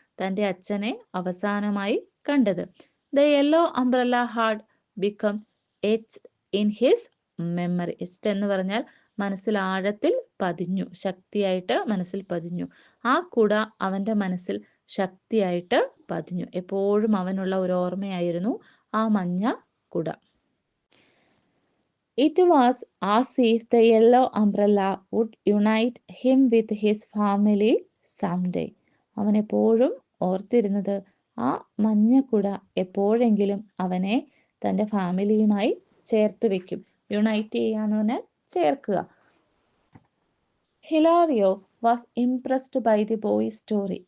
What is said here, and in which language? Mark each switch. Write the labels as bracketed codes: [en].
[ml] തൻ്റെ അച്ഛനെ അവസാനമായി കണ്ടത്. [en] The yellow umbrella had become etched in his memory. [ml] Etched എന്ന് പറഞ്ഞാൽ മനസ്സിൽ ആഴത്തിൽ പതിഞ്ഞു, ശക്തിയായിട്ട് മനസ്സിൽ പതിഞ്ഞു. ആ കുട അവൻ്റെ മനസ്സിൽ ശക്തിയായിട്ട് പതിഞ്ഞു. എപ്പോഴും അവനുള്ള ഒരു ഓർമ്മയായിരുന്നു ആ മഞ്ഞ കുട. [en] It was as if the yellow umbrella would unite him with his family someday. [ml] അവൻ എപ്പോഴും ഓർത്തിരുന്നത് ആ മഞ്ഞക്കുട എപ്പോഴെങ്കിലും അവനെ തൻ്റെ ഫാമിലിയുമായി ചേർത്ത് വെക്കും. യുണൈറ്റ് ചെയ്യുക എന്ന് പറഞ്ഞാൽ ചേർക്കുക. [en] Hilario was impressed by the boy's story.